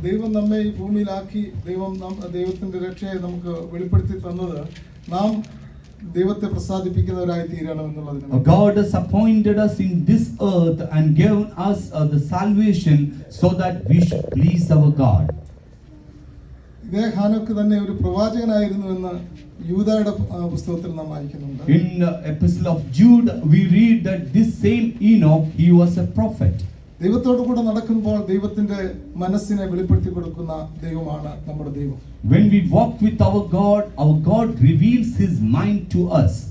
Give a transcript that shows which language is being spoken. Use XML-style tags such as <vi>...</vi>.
<ml>ദൈവം നമ്മെ ഈ ഭൂമിയിലാക്കി ദൈവത്തിന്റെ രക്ഷയെ നമുക്ക് വെളിപ്പെടുത്തി തന്നത് നാം ദൈവത്തെ പ്രസാദിപ്പിക്കുന്നവരായി തീരണം എന്നുള്ളതിനാണ്.</ml> <en>God has appointed us in this earth and given us the salvation so that we should please our God.</en> <ml>ഇതേ ഹാനോക്ക് തന്നെ ഒരു പ്രവാചകനായിരുന്നു എന്ന് യൂദായുടെ പുസ്തകത്തിൽ നാം വായിക്കുന്നുണ്ട്.</ml> <en>In the epistle of Jude we read that this same Enoch, he was a prophet.</en> <ml>ദൈവത്തോടു കൂടെ നടക്കുമ്പോൾ ദൈവത്തിന്റെ മനസ്സിനെ വെളിപ്പെടുത്തി കൊടുക്കുന്ന ദൈവമാണ് നമ്മുടെ ദൈവം.</ml> <en>When we walk with our God reveals his mind to us.</en>